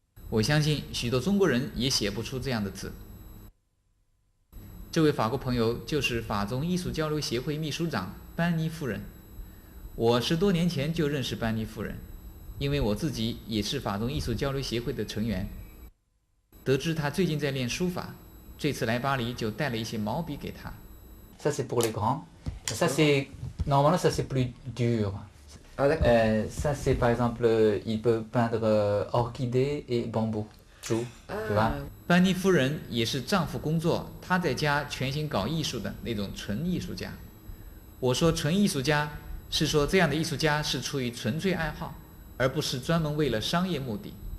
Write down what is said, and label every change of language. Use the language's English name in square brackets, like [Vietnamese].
[Chinese] 我相信许多中国人也写不出这样的字。这位法国朋友就是法中艺术交流协会秘书长班尼夫人。我10多年前就认识班尼夫人，因为我自己也是法中艺术交流协会的成员。得知她最近在练书法，这次来巴黎就带了一些毛笔给她。 [French] Ça c'est pour les grands. Ça c'est normalement ça c'est plus dur. Ah d'accord. Ça c'est par exemple il peut peindre orchidée et bambou. [Chinese] 竹，对吧？班尼夫人也是丈夫工作，她在家全心搞艺术的那种纯艺术家。我说纯艺术家，是说这样的艺术家是出于纯粹爱好，而不是专门为了商业目的。